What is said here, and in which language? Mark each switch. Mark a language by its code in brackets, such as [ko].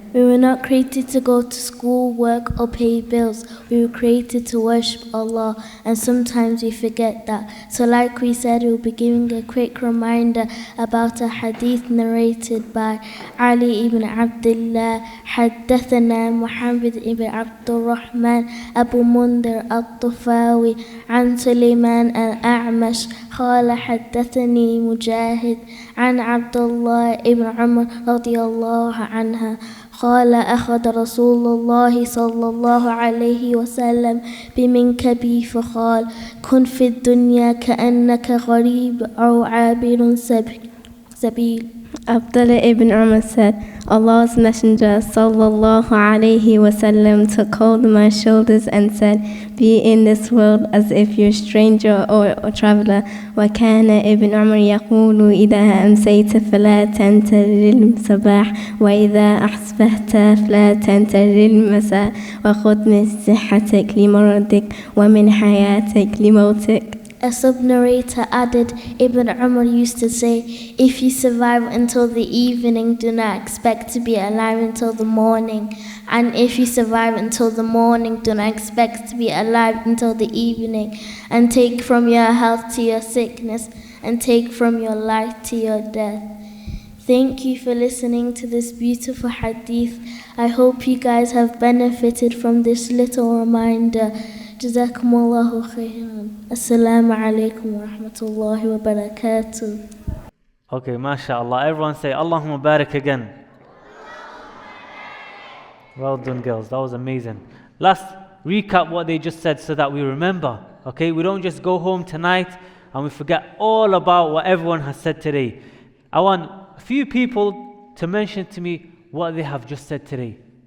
[en] We were not created to go to school, work, or pay bills. We were created to worship Allah, and sometimes we forget that. So like we said, we'll be giving a quick reminder about a hadith narrated by Ali ibn Abdullah. [ar] حدثنا محمد ibn Abdurrahman Abu Mundhir al-Tufawi عن سليمان الأعمش قال حدثني مجاهد عن عبد الله ibn عمر رضي الله عنها قال أخذ رسول الله صلى الله عليه وسلم بمنكبي فقال كن في الدنيا كأنك غريب أو عابر سبيل. [en] Abdullah ibn Umar said, Allah's Messenger sallallahu alayhi wasallam took hold of my shoulders and said, be in this world as if you're a stranger or a traveler. [ar] وكان ابن عمر يقول إذا أمسيت فلا تنتظر الصباح وإذا أصبحت فلا تنتظر المساء وخذ من صحتك لمرضك ومن حياتك لموتك. [en] A sub-narrator added, Ibn Umar used to say, if you survive until the evening, do not expect to be alive until the morning. And if you survive until the morning, do not expect to be alive until the evening. And take from your health to your sickness, and take from your life to your death. Thank you for listening to this beautiful hadith. I hope you guys have benefited from this little reminder. [ar] جزاكم الله خيرا. السلام عليكم ورحمة الله وبركاته. [en] Okay, mashallah. Everyone say Allahumma barik again. Well done, girls. That was amazing. Let's recap what they just said so that we remember. Okay, we don't just go home tonight and we forget all about what everyone has said today. I want a few people to mention to me what they have just said today.